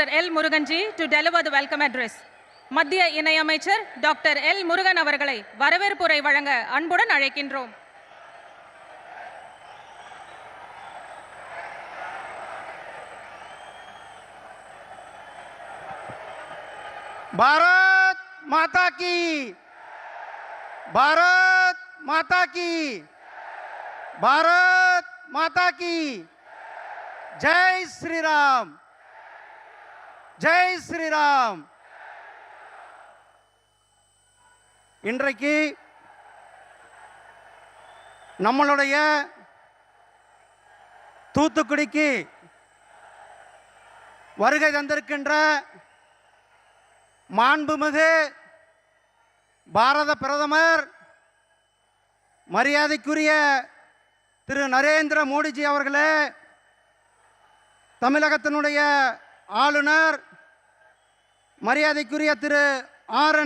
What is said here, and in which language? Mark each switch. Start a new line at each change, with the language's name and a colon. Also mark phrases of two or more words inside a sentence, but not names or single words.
English: L. Murugan ji, to deliver the welcome address.
Tamil: மத்திய இணையமைச்சர் டாக்டர் எல் முருகன் அவர்களை வரவேற்புரை வழங்க அன்புடன் அழைக்கின்றோம்.
Hindi: भारत माता की, भारत माता की, भारत माता की, जय श्री राम, जय श्री राम.
Tamil: இன்றைக்கு நம்மளுடைய தூத்துக்குடிக்கு வருகை தந்திருக்கின்ற மாண்புமிகு பாரத பிரதமர் மரியாதைக்குரிய திரு நரேந்திர மோடிஜி அவர்களே, தமிழகத்தினுடைய ஆளுநர் மரியாதைக்குரிய திரு ஆர்.என்.